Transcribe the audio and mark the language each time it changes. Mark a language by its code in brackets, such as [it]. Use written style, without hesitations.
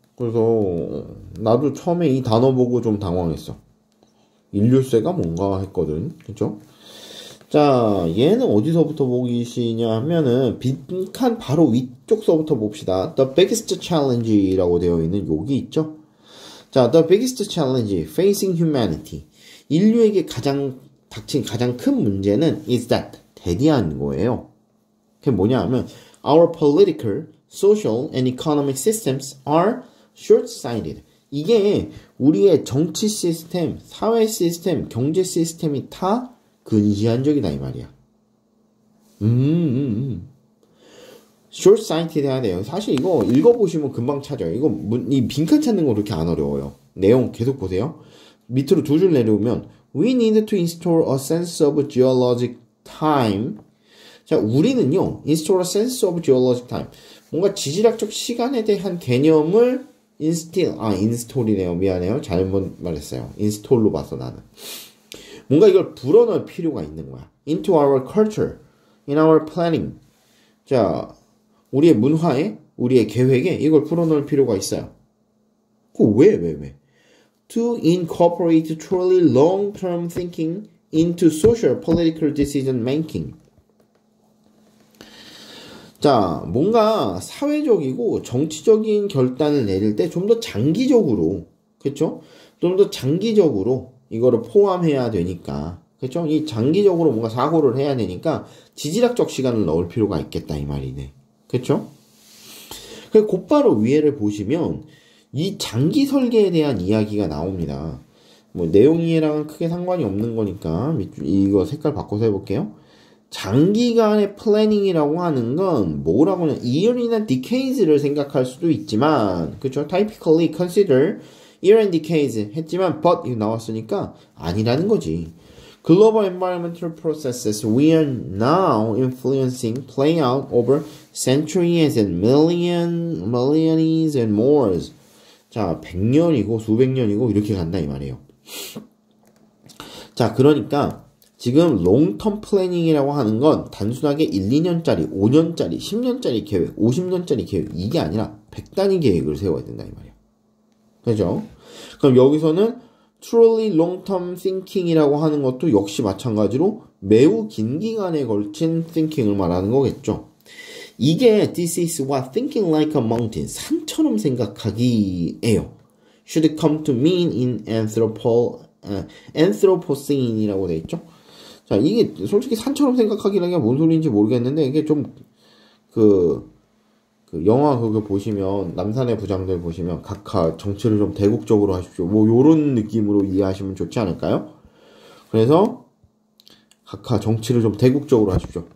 [ko] 그래서, 나도 처음에 이 단어 보고 좀 당황했어. 인류세가 뭔가 했거든. 그죠? 자, 얘는 어디서부터 보기시냐 하면은, 빈칸 바로 위쪽서부터 봅시다. [en] The biggest challenge [ko] 라고 되어 있는 여기 있죠? [en] 자, the biggest challenge facing humanity. [ko] 인류에게 닥친 가장 큰 문제는 is that 대디한 거예요. 그게 뭐냐 하면 [en] our political, social and economic systems are short-sighted. [ko] 이게 우리의 정치 시스템, 사회 시스템, 경제 시스템이 다 근시안적이다 이 말이야. short-sighted 해야 돼요. 사실 이거 읽어보시면 금방 찾아요. 이 빈칸 찾는 거 그렇게 안 어려워요. 내용 계속 보세요. 밑으로 두 줄 내려오면 [en] We need to install a sense of geologic time. [ko] 자, 우리는요, [en] install a sense of geologic time. [ko] 뭔가 지질학적 시간에 대한 개념을 install이네요. 미안해요. 잘못 말했어요. install로 봤어, 나는. 뭔가 이걸 불어넣을 필요가 있는 거야. [en] into our culture, in our planning. [ko] 자, 우리의 문화에, 우리의 계획에 이걸 불어넣을 필요가 있어요. 왜? [en] To incorporate truly long-term thinking into social political decision making. [ko] 자, 뭔가 사회적이고 정치적인 결단을 내릴 때 좀 더 장기적으로, 그쵸? 좀 더 장기적으로 이거를 포함해야 되니까, 그쵸? 이 장기적으로 뭔가 사고를 해야 되니까 지질학적 시간을 넣을 필요가 있겠다 이 말이네. 그쵸? 그 곧바로 위에를 보시면 이 장기 설계에 대한 이야기가 나옵니다. 뭐 내용이랑 크게 상관이 없는 거니까 이거 색깔 바꿔서 해볼게요. 장기간의 플래닝이라고 하는 건 뭐라고 하냐, year이나 decades를 생각할 수도 있지만, 그쵸? [en] typically consider year and decades 했지만 but [ko] 이거 나왔으니까 아니라는 거지. [en] Global environmental processes we are now influencing play out over centuries and millions and more. [ko] 자, 100년이고 수백 년이고 이렇게 간다 이 말이에요. 자, 그러니까 지금 롱텀 플래닝이라고 하는 건 단순하게 1, 2년짜리, 5년짜리, 10년짜리 계획, 50년짜리 계획 이게 아니라 100단위 계획을 세워야 된다 이 말이에요. 그죠? 그럼 여기서는 [en] truly long-term thinking [ko] 이라고 하는 것도 역시 마찬가지로 매우 긴 기간에 걸친 thinking을 말하는 거겠죠. [en] 이게 this is what thinking like a mountain, [ko] 산처럼 생각하기예요. [en] should come to mean in Anthropocene이라고 돼 있죠. [ko] 자, 이게 솔직히 산처럼 생각하기라는 게 뭔 소리인지 모르겠는데 이게 좀 그 영화 그거 보시면 남산의 부장들 보시면 각하 정치를 좀 대국적으로 하십시오. 뭐 요런 느낌으로 이해하시면 좋지 않을까요? 그래서 각하 정치를 좀 대국적으로 하십시오.